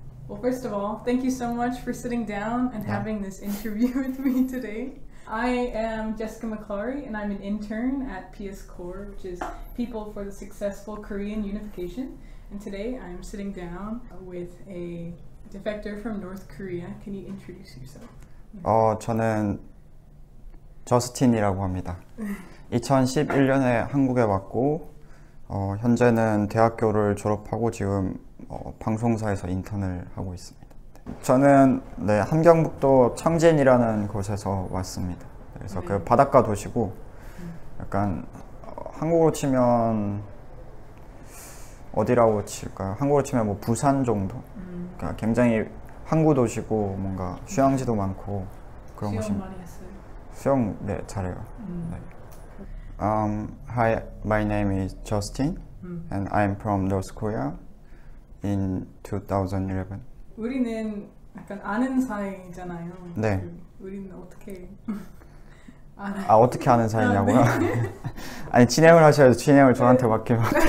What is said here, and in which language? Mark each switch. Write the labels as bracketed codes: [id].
[en] Well, first of all, thank you so much for sitting down and having this interview with me today. I am Jessica McClary, and I'm an intern at PS Core, which is People for the Successful Korean Unification. And today I'm sitting down with a defector from North Korea. Can you introduce yourself? [ko] 저는 저스틴이라고 합니다. 2011년에 한국에 왔고 현재는 대학교를 졸업하고 지금 방송사에서 인턴을 하고 있습니다. 저는 함경북도 청진이라는 곳에서 왔습니다. 그래서 그 바닷가 도시고 약간 한국으로 치면 어디라고 칠까요? 한국으로 치면 뭐 부산 정도? 그러니까 굉장히 항구 도시고 뭔가 휴양지도 많고 그런 곳입니다. 수영 많이 했어요? 수영 잘해요. [en] Hi, my name is Justin and I'm from North Korea in 2011. [ko] 우리는 약간 아는 사이잖아요. 네. 우리는 어떻게 알아요? 어떻게 아는 사이냐고요? 아니 진행을 하셔야죠. 진행을 저한테 맡기면.